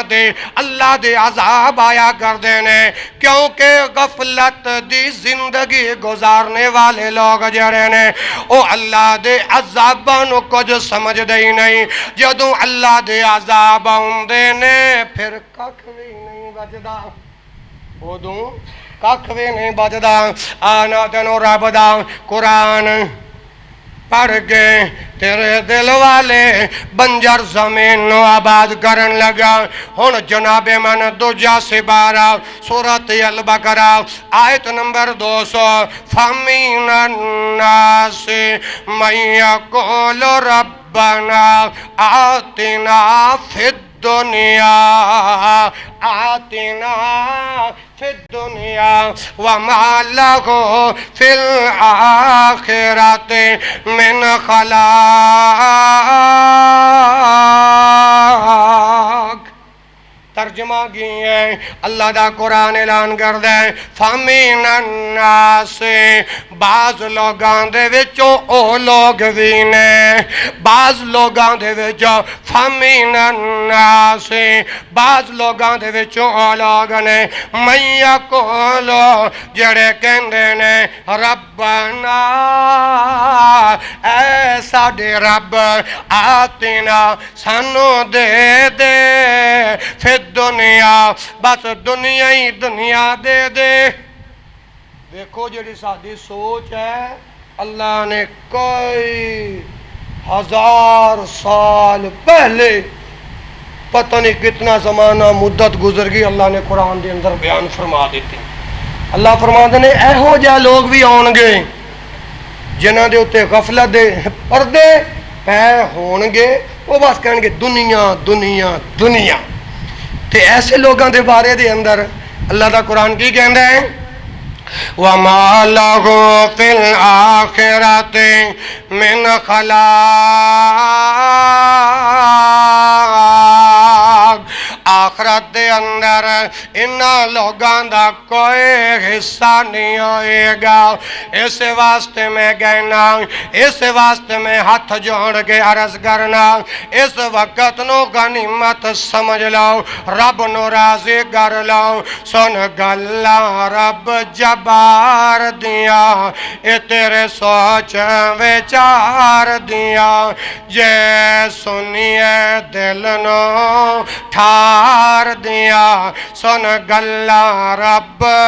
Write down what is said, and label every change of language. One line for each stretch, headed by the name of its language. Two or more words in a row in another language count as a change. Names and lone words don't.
Punjabi: دے اللہ دے عذاب آیا کر دینے کیونکہ غفلت دی زندگی گزارنے والے لوگ جڑے نے او اللہ دے عذاباں نو کچھ سمجھ دے نہیں جدوں اللہ دے عذاب آندے نے پھر ککھ وی نہیں بچدا ادوں ککھ وی نہیں بچدا آنا تینوں رب دا قرآن پڑھ کے تیرے دل والے بنجر زمین نو آباد کرن لگا ہن جناب من دوجا سے 12 سورۃ البقرہ آیت نمبر 200
Arabic: فَمِنَ النَّاسِ مَن يَقُولُ رَبَّنَا آتِنَا فِي الدُّنْيَا آتِنَا فِي الدُّنْيَا وَمَا لَهُ فِي الْآخِرَةِ مِنْ
Punjabi: خَلَاقٍ ترجمہ کی ہے اللہ دا قرآن اعلان کر دے
Arabic: فَمِنَ النَّاسِ
Punjabi: بعض لوگاں دے وچوں او لوگ بھی نے بعض لوگاں دے وچوں
Arabic: فَمِنَ النَّاسِ
Punjabi: بعض لوگاں دے وچوں او لوگ نے
Arabic: مَن یقول
Punjabi: جڑے کہندے نے ربنا اے ساڈے رب آتنا سانو دے دے
Arabic: فی دنیا
Punjabi: بس دنیا ہی دنیا دے دے دیکھو جڑی سادی سوچ ہے اللہ نے کوئی 1000 سال پہلے پتہ نہیں کتنا زمانہ مدت گزر گئی اللہ نے قرآن دے اندر بیان فرما دیتے اللہ فرما دینے ایہو جا لوگ بھی آن گے جنہ دے اتے غفلت دے پردے پہ ہون گے وہ بس کہیں گے دنیا دنیا دنیا تے ایسے لوگاں دے بارے دے اندر اللہ دا قرآن کی کہندہ ہے
Arabic: وَمَا لَهُ فِي الْآخِرَةِ مِنْ
Punjabi: خَلَاقٍ آخرت دے اندر انہاں لوگاں دا کوئی حصہ نہیں ہوئے گا اس واسطے میں کہنا اس واسطے میں ہاتھ جوڑ کے عرض کرنا اس وقت نو غنیمت سمجھ لو رب نو راضی کر لو سن گلا رب جبار دیا اے تیرے سوچ وچار دیا جے سنیے دل نو ٹھار دیا سن گلا رب